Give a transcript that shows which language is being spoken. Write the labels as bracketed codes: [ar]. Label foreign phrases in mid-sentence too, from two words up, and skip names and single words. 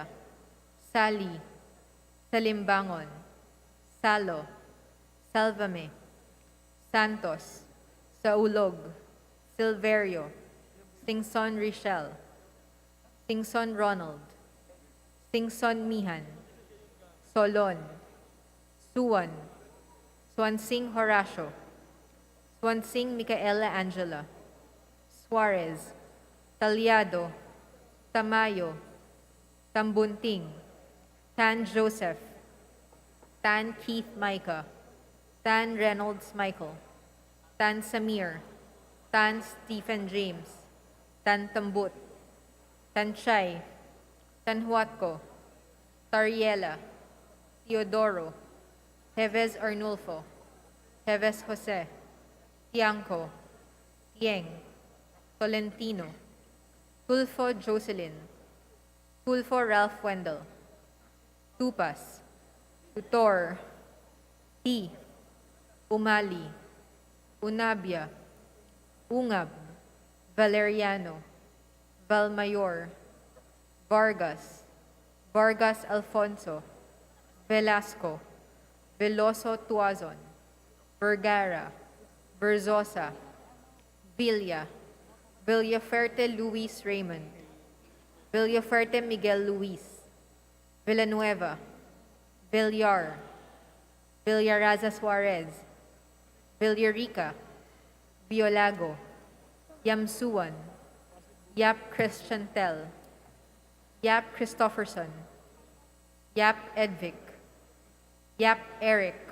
[en] Sali, Salimbangon, Salo, Salvame, Santos, Saulog, Silverio, Singson Richel, Singson Ronald, Singson Mihan, Solon, Suwan, Swansing Horacio, Swansing Micaela Angela, Suarez, Talyado, Tamayo, Tambunting, Tan Joseph, Tan Keith Micah, Tan Reynolds Michael, Tan Samir, Tan Stephen James, Tan Tambut, Tan Chay, Tan Huatco, Tariela, Teodoro, Heves Arnulfo, Heves Jose, Tiangco, Tieng, Tolentino, Tulfo Jocelyn, Tulfo Ralph Wendell, Tupas, Tutor, T, Umali, Unabia, Ungab, Valeriano, Valmayor, Vargas, Vargas Alfonso, Velasco, Veloso Tuazon, Vergara, Berzosa, Villa, Villaferte Luis Raymond, Villaferte Miguel Luis, Villanueva, Villar, Villaraza Suarez, Villarica, Biolago, Yamsuan, Yap Christian Tel, Yap Christopherson, Yap Edvic, Yap Eric,